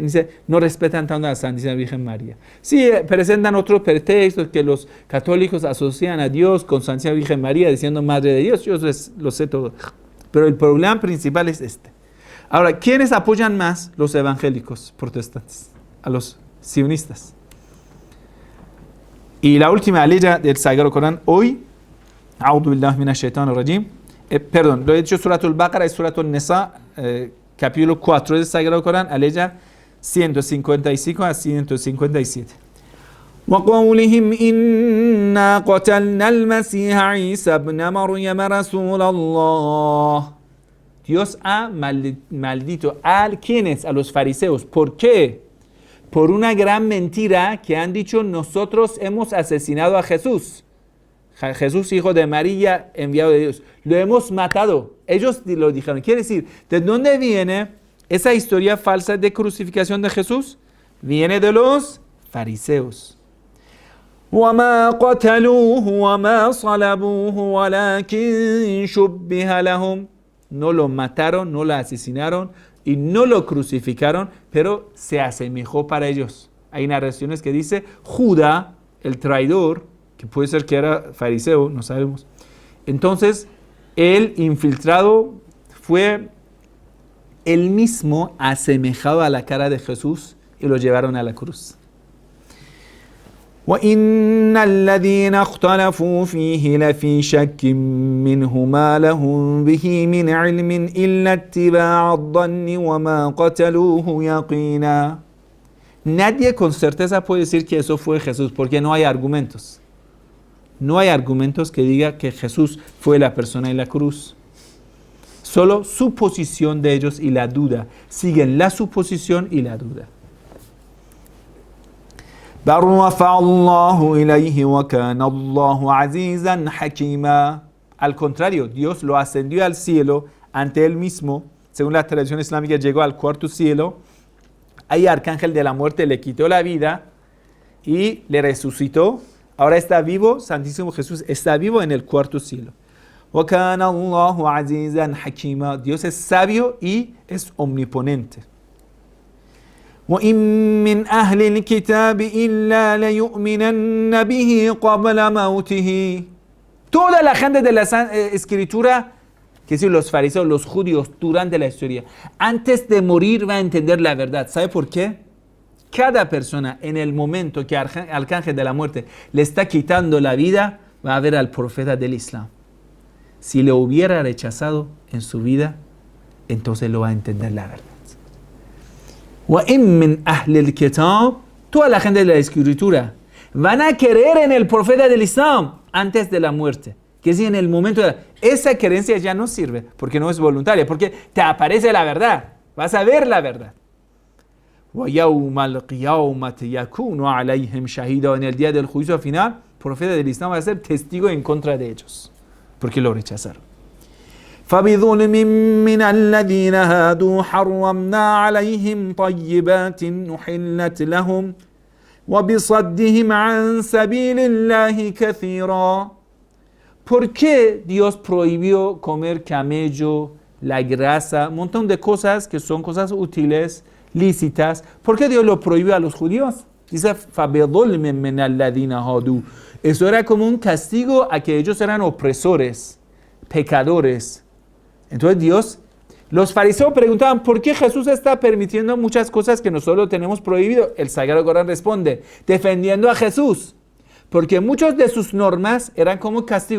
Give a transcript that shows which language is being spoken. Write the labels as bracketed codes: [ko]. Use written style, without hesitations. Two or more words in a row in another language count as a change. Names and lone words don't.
[es] Dice, no respetan tanto a la Santísima Virgen María. Sí, presentan otros pretextos que los católicos asocian a Dios con Santísima Virgen María, diciendo Madre de Dios. Yo lo sé todo. Pero el problema principal es este. Ahora, ¿quiénes apoyan más los evangélicos protestantes? A los sionistas. Y la última aleya del Sagrado Corán hoy, [ar] أعوذ بالله من الشيطان الرجيم. [es] Perdón, lo he dicho Surat al-Baqarah y Surat al-Nisa, capítulo 4 del Sagrado Corán, aleya 155 a 157. [ar] وَقَوْلِهِمْ إِنَّا قَتَلْنَا الْمَسِيحَ عِيسَى ابْنَ مَرْيَمَ رَسُولَ اللَّهِ. [es] Dios ha maldito a quienes, a los fariseos. ¿Por qué? Por una gran mentira que han dicho, nosotros hemos asesinado a Jesús. Jesús, hijo de María, enviado de Dios. Lo hemos matado. Ellos lo dijeron. Quiere decir, ¿de dónde viene esa historia falsa de crucificación de Jesús? Viene de los fariseos. [ar] وَمَا قَتَلُوهُ وَمَا صَلَبُوهُ وَلَكِنْ شُبِّهَ لَهُمْ. [es] No lo mataron, no lo asesinaron y no lo crucificaron, pero se asemejó para ellos. Hay narraciones que dice, Judá, el traidor, que puede ser que era fariseo, no sabemos. Entonces, el infiltrado fue él mismo asemejado a la cara de Jesús y lo llevaron a la cruz. [ar] وَإِنَّ الَّذِينَ اخْتَلَفُوا فِيهِ لَفِي شَكٍّ مِّنْهُ مَا لَهُم بِهِ مِنْ عِلْمٍ إِلَّا اتِّبَاعَ الظَّنِّ وَمَا قَتَلُوهُ يَقِينًا. [es] Nadie con certeza puede decir que eso fue Jesús, porque no hay argumentos. No hay argumentos que digan que Jesús fue la persona en la cruz. Solo suposición de ellos y la duda. Siguen la suposición y la duda. [ar] بَلْ رَفَعَهُ اللَّهُ إِلَيْهِ وَكَانَ اللَّهُ عَزِيزًا حَكِيمًا. [es] Al contrario, Dios lo ascendió al cielo ante él mismo. Según la tradición islámica, llegó al cuarto cielo. Ahí Arcángel de la muerte le quitó la vida y le resucitó. Ahora está vivo, Santísimo Jesús está vivo en el cuarto cielo. [ar] وَكَانَ اللَّهُ عَزِيزًا حَكِيمًا. [es] Dios es sabio y es omniponente. [ar] وَإِن مِّنْ أَهْلِ الْكِتَابِ إِلَّا لَيُؤْمِنَنَّ بِهِ قَبْلَ مَوْتِهِ. [es] Toda la gente de la escritura, que es decir, los fariseos, los judíos, durante la historia, antes de morir va a entender la verdad. ¿Sabe por qué? Cada persona en el momento que Arcángel de la muerte le está quitando la vida, va a ver al profeta del Islam. Si le hubiera rechazado en su vida, entonces lo va a entender la verdad. [ar] وَإِن مِّنْ أَهْلِ الْكِتَابِ. [es] Toda la gente de la escritura van a creer en el profeta del Islam antes de la muerte. Que si en el momento de esa creencia ya no sirve, porque no es voluntaria, porque te aparece la verdad, vas a ver la verdad. [ar] وَيَوْمَ الْقِيَامَةِ يَكُونُ عَلَيْهِمْ شَهِيدًا. [es] En el día del juicio final, el profeta del Islam va a ser testigo en contra de ellos, porque lo rechazaron. [ar] فَبِظُلْمٍ مِّنَ الَّذِينَ هَادُوا حَرَّمْنَا عَلَيْهِمْ طَيِّبَاتٍ أُحِلَّتْ لَهُمْ وَبِصَدِّهِمْ عَنْ سَبِيلِ اللَّهِ كَثِيرًا. [es] ¿Por qué Dios prohibió comer camello, la grasa, un montón de cosas que son cosas útiles, lícitas? ¿Por qué Dios lo prohibió a los judíos? Dice, [ar] فَبِظُلْمٍ مِّنَ الَّذِينَ هَادُوا. [es] Eso era como un castigo a que ellos eran opresores, pecadores. Entonces Dios, los fariseos preguntaban, ¿por qué Jesús está permitiendo muchas cosas que nosotros tenemos prohibido? El Sagrado Corán responde, defendiendo a Jesús. Porque muchas de sus normas eran como castigo.